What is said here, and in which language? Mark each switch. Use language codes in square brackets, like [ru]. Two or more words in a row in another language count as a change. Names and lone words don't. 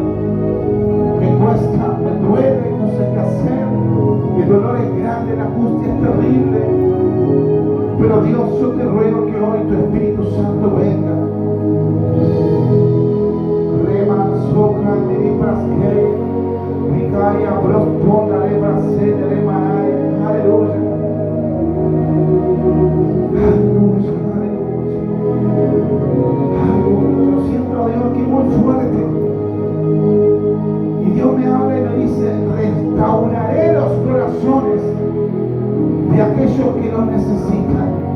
[es] Me cuesta, me duele, no sé qué hacer. El dolor es grande, la angustia es terrible. Pero Dios, yo te ruego que hoy tu Espíritu Santo venga. Remansoca de libras que Ricaya prosponda de bracete de manay. Aleluya. Aleluya, aleluya. Aleluya. Yo siento a Dios aquí muy fuerte. Y Dios me habla y me dice, restauraré los corazones de aquellos que los necesitan.